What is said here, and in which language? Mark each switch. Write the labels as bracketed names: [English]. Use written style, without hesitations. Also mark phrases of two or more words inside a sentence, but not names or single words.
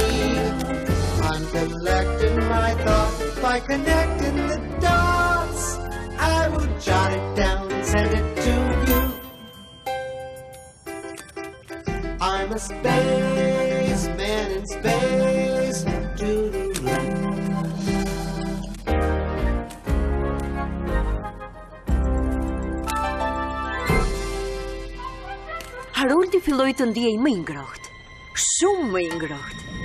[English] I'm collecting my thought by connecting the dots. I will jot it down and send it to you. I'm a spaceman in space. Doo-doo-doo. [Albanian] Haroldi filloi të ndihej më i ngrohtë, shumë më i ngrohtë.